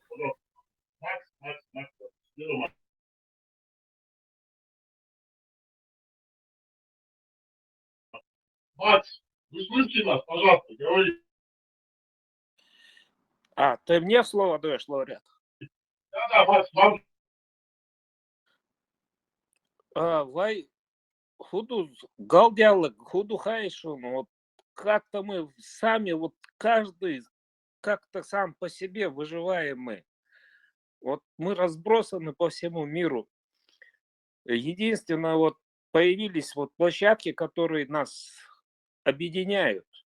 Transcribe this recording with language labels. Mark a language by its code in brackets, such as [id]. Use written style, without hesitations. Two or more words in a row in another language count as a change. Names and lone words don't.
[ru] Мать, вы слышите нас, пожалуйста, говорите. Ты мне слово даешь, лауреат? Да, мать, вам. [ce] Вай худу галдялы, худу хайшу, [ru] ну вот как-то мы сами, вот каждый как-то сам по себе выживаем мы. Вот мы разбросаны по всему миру. Единственное, вот появились вот площадки, которые нас объединяют.